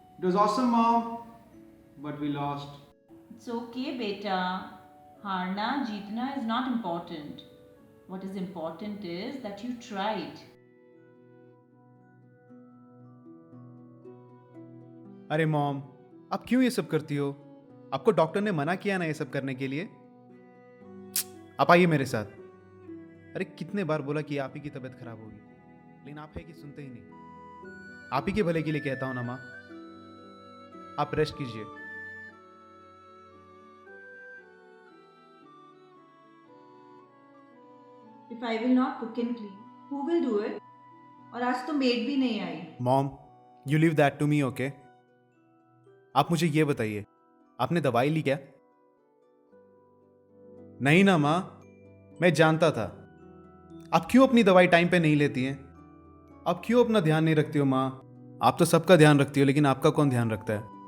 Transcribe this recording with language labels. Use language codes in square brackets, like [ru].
[en] It was awesome, Mom, but we lost. It's okay, beta. [hi] हारना जीतना [en] is not important. What is important is that you tried. [hi] अरे mom, आप क्यों ये सब करती हो? आपको डॉक्टर ने मना किया ना ये सब करने के लिए? आप आइए मेरे साथ। अरे कितने बार बोला कि आप ही की तबीयत खराब होगी, लेकिन आप है कि सुनते ही नहीं। आप ही के भले के लिए कहता हूं ना माँ, आप रेस्ट कीजिए। [en] If I will not cook and clean, who will do it? [hi] और आज तो मेड भी नहीं आई. [en] Mom, you leave that to me, okay? [hi] आप मुझे ये बताइए, आपने दवाई ली क्या? नहीं ना माँ, मैं जानता था। आप क्यों अपनी दवाई टाइम पे नहीं लेती हैं? आप क्यों अपना ध्यान नहीं रखती हो माँ? आप तो सबका ध्यान रखती हो, लेकिन आपका कौन ध्यान रखता है?